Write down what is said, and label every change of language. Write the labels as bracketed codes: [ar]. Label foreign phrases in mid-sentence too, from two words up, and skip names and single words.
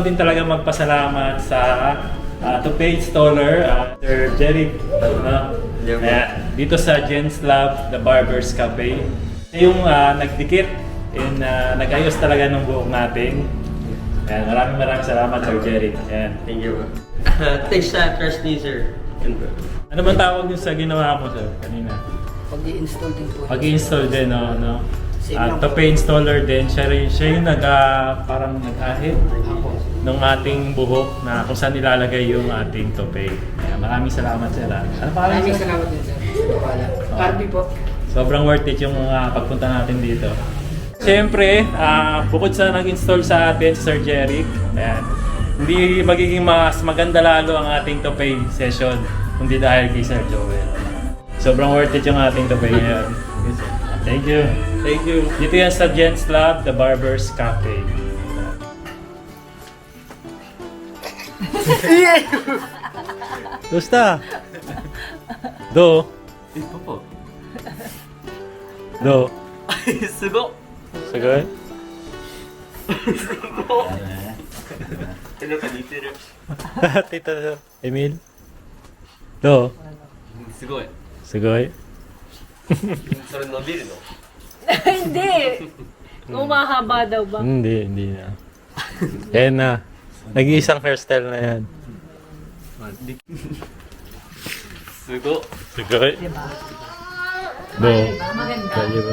[tl] din talaga magpasalamat sa [en] toupee installer, [tl] Sir Jeric, ayan, dito sa Gents Lab, The Barber's Cafe. Yung nagdikit and nag-ayos talaga ng buhok natin. Ayan, maraming salamat, Sir Jeric. Ayan. [en] Thank you. [tl] Thanks sa trust ni sir. Ano bang tawag yung sa ginawa mo, sir, kanina? Pag-i-install din po. Pag-i-install din, no? Same lang [en] Toupee installer [tl] din. Siya yung parang nag-ahit ng ating buhok na kung saan nilalagay yung ating toupee. Ayan, maraming salamat, sir. Ano pa Maraming salamat din sir. Wala. Barbie po. Sobrang [en] worth it [tl] yung pagpunta natin dito. Siyempre, bukod sa nag-install sa atin si Sir Jeric, ayan, hindi magiging mas maganda lalo ang ating [en] toupee session [tl] kundi dahil kay Sir Joel. Sobrang [en] worth it [tl] yung ating toupee ngayon. [en] Thank you. Thank you. [tl] Dito yan sa Gents Lab, The Barber's Cafe. Gusta? Do. Ito po. Do. [ja] すごっ [tl] Sagot? [ja] なんか似てる [tl] Tito Emil? Do. [ja] すごい [tl] Sagot? [ja] それ伸びるの [tl] Hindi. Umahaba daw ba? Hindi na. Yan na. Nag-iisang hairstyle na yan. [ja] すごっ [tl] Sagot? Do. Maganda. Diba?